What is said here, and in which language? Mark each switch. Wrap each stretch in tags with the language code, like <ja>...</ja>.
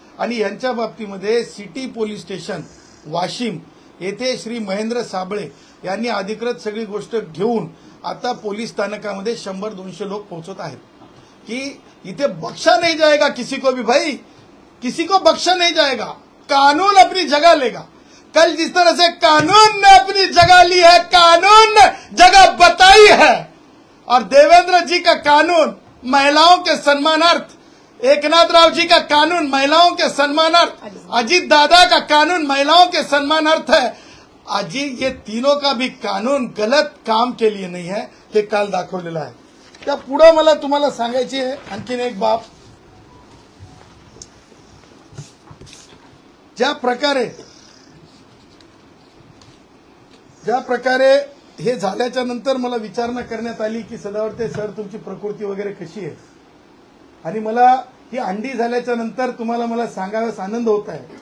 <mr>आणि यांच्या बाबतीमध्ये सिटी पोलीस स्टेशन वाशिम येथे श्री महेंद्र साबळे यांनी अधिकृत सगळी गोष्ट घेऊन आता पोलीस स्थानकामध्ये 100-200 लोक पोहोचत आहेत की इथे</mr> <hi>बख्शा नहीं जाएगा किसी को भी, भाई किसी को बख्शा नहीं जाएगा, कानून अपनी जगह लेगा। कल जिस तरह से कानून ने अपनी जगह ली है, कानून ने जगह बताई है, और देवेंद्र जी का कानून महिलाओं के सम्मानार्थ, एकनाथ राव जी का कानून महिलाओं के सम्मानार्थ, अजीत दादा का कानून महिलाओं के सम्मानार्थ है। अजी ये तीनों का भी कानून गलत काम के लिए नहीं है,</hi> <mr>हे काल दाखवलेलं आहे। त्या पुढे मला तुम्हाला सांगायची आहे आणखीन एक बाब, ज्या प्रकारे हे झाल्याच्या नंतर मला विचारणा करण्यात आली की सदावर्ते सर तुमची प्रकृती वगैरे कशी आहे, आणि मला ही अंडी झाल्याच्या नंतर तुम्हाला मला सांगाव्यास आनंद होत आहे।</mr>